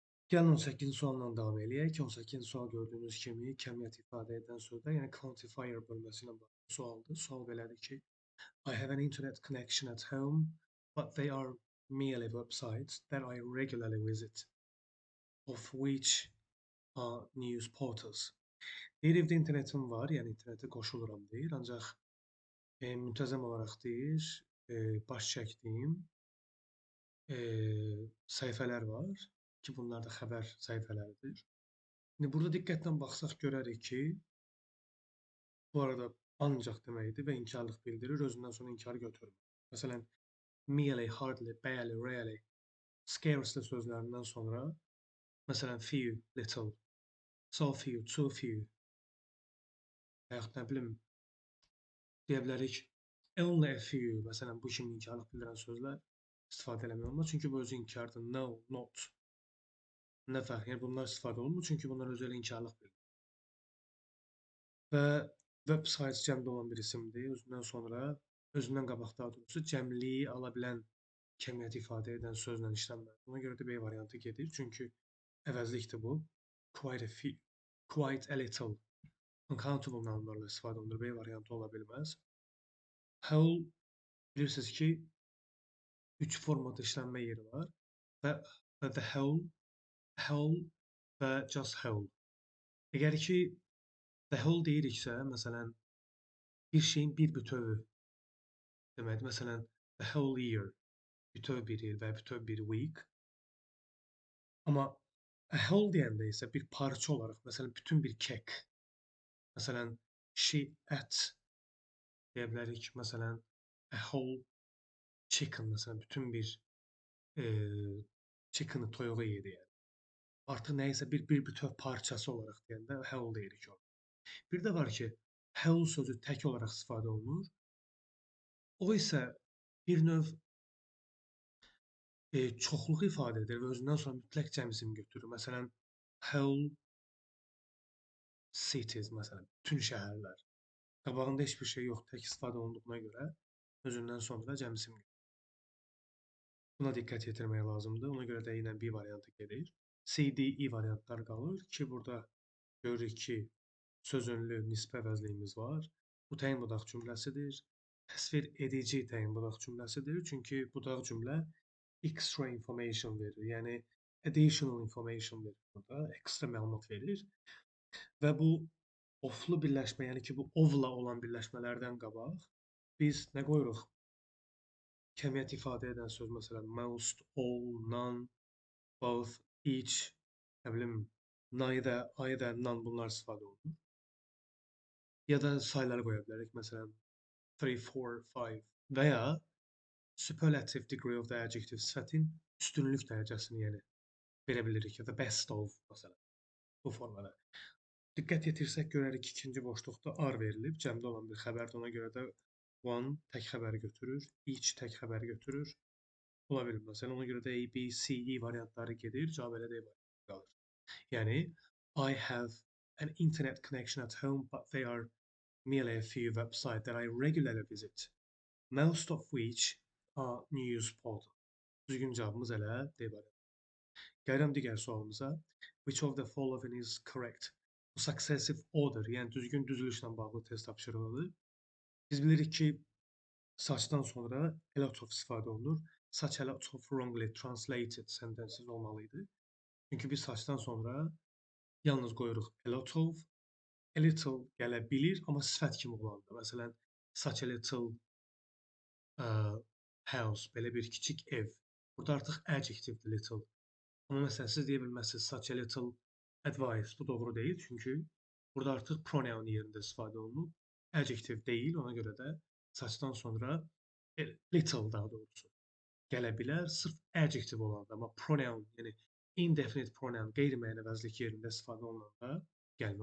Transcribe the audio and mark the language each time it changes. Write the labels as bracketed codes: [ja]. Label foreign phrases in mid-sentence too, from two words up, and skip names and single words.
[az] Gəlin 18-ci sualla davam eləyək. 18-ci sual gördüyünüz kimi kəmiyyət ifadə edən sözlər, yəni quantifier bölməsi ilə bağlı sualdır. Sual belədir ki, [en] I have an internet connection at home, but they are merely websites that I regularly visit, of which are news portals. [az] Deyir, evdə internetim var, yəni internetə qoşuluram deyir, ancaq müntəzəm olaraq deyir, baş çəkdiyim səhifələr var ki, bunlar da xəbər səhifələridir. İndi burada diqqətlə baxsaq görərik ki, bu arada ancaq deməkdir və inkarlıq bildirir, özündən sonra inkarı götürmür. Məsələn, [en] merely, hardly, barely, rarely, scarcely [az] sözlərindən sonra, məsələn, [en] few, little, so few, too few, [az] və yaxud nə bilim, deyə bilərik, [en] only a few, [az] məsələn, bu kimi inkarlıq bildirən sözlər istifadə eləmək olmaz. Çünki bu özü inkardır. [en] No, not, never, [az] yəni bunlar istifadə olunmur, çünki bunlar özü elə inkarlıq bildirir. Və website cəmdə olan bir isimdir. Özündən qabaq daha doğrusu cəmliyi ala bilən kəmiyyət ifadə edən sözlə işlənməlidir. Ona görə də B variantı gedir. Çünki əvəzlikdir bu. [en] Quite a few, quite a little, uncountable nounlarla [az] istifadə olunur. B variantı ola bilməz. Whole bilirsiniz ki, 3 formada işlənmə yeri var və [en] the whole [az] və [en] just whole. [az] Əgər ki, [en] the whole [az] deyiriksə, məsələn, bir şeyin bir bütövi deməkdir. Məsələn, [en] the whole year, [az] bütöv bir il və bütöv bir week. Amma [en] a whole [az] deyəndə isə bir parça olaraq, məsələn, bütün bir kek. Məsələn, [en] she ate [az] deyə bilərik. Məsələn, [en] a whole chicken, [az] məsələn, bütün bir chicken'ı, toyuğu yedi. Yəni. Artıq nəyisə bir bütöv parçası olaraq deyəndə whole deyirik o. Bir də var ki, whole sözü tək olaraq istifadə olunur. O isə bir növ çoxluq ifadə edir və özündən sonra mütləq cəm ismi götürür. Məsələn, [en] whole cities, [az] məsələn, bütün şəhərlər. Qabağında heç bir şey yox, tək istifadə olunduğuna görə özündən sonra cəm isim götürür. Buna diqqət yetirmək lazımdır. Ona görə də yenə B variantı gedir. C, D, E variantlar qalır ki, burada görürük ki, sözünlü nisbə əvəzliyimiz var. Bu təyin budaq cümləsidir. Təsvir edici təyin budaq cümləsidir. Çünki budaq cümlə [en] extra information [az] verir. Yəni, [en] additional information [az] verir burada. Ekstra məlumat verir. Və bu oflu birləşmə, yəni ki, bu ovla olan birləşmələrdən qabaq biz nə qoyuruq? Kəmiyyət ifadə edən söz, məsələn, [en] most, all, none, both, each, [az] nə bilim, [en] neither, either, none [az] bunlar istifadə olunur. Ya da sayıları qoya bilərik, məsələn, 3, 4, 5 və ya [en] superlative degree of the adjective [az] sifətin üstünlük dərəcəsini yəni verə bilirik ya da [en] best of, [az] məsələn, bu formada. Diqqət yetirsək görərik ki, ikinci boşluqda are verilib, cəmdə olan bir xəbərdir, ona görə də one tək xəbəri götürür, each tək xəbəri götürür. Ola bilir, məsələn, ona görə də A, B, C, E variantları gedir, cavab elə D variantı qalır. Yəni, [en] I have an internet connection at home, but they are merely a few websites that I regularly visit, most of which are news portals. [az] Düzgün cavabımız elə D variantı. Gəlirəm digər sualımıza. [en] Which of the following is correct? [az] Bu [en] successive order, [az] yəni düzgün düzülüşlə bağlı test tapşırığıdır. Biz bilirik ki, suchdan sonra [en] a lot of [az] istifadə olunur. [en] Such a lot of wrongly translated sentences olmalıydı. [az] Çünki biz suchdan sonra yalnız qoyuruq [en] a lot of, a little [az] gələ bilir, amma sifət kimi olandır. Məsələn, [en] such a little house, [az] belə bir kiçik ev. Burada artıq adjectivedir little. Amma məsələn, siz deyə bilməzsiniz [en] such a little advice. [az] Bu doğru deyil, çünki burada artıq pronoun yerində istifadə olunub. Adjective deyil, ona görə də suchdan sonra little daha doğrusu gələ bilər, sırf adjective olanda, amma pronoun, yəni [en] indefinite pronoun, [az] qeyri-müəyyən əvəzlik yerində istifadə olunanda gəlmir.